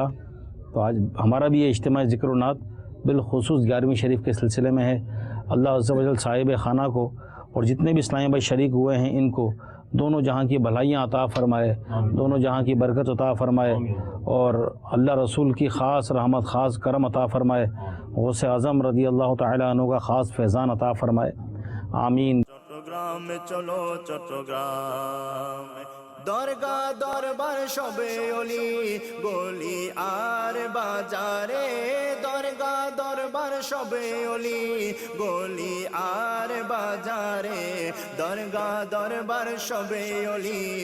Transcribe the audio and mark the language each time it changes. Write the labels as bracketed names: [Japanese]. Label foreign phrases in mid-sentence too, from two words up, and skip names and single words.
[Urdu] تو آج ہمارا بھی یہ اجتماع ذکر و نعت بالخصوص 11ویں شریف کے سلسلے میں ہے، اللہ عز و جل صاحب خانہ کو اور جتنے بھی اسلامی بھائی شریک ہوئے ہیں ان کو دونوں جہاں کی بھلائیاں عطا فرمائے، دونوں جہاں کی برکت عطا فرمائے، اور اللہ رسول کی خاص رحمت، خاص کرم عطا فرمائے، غوث اعظم رضی اللہ تعالی عنہ کا خاص فیضان عطا فرمائے، آمین۔ چٹاگانگ میں چلو چٹاگانگ, [Bangla] দরগা দরবার সবে অলি গলি আর বাজারে, দরগা দরবার সবে অলি গলি আর বাজারে, দরগা দরবার সবে অলি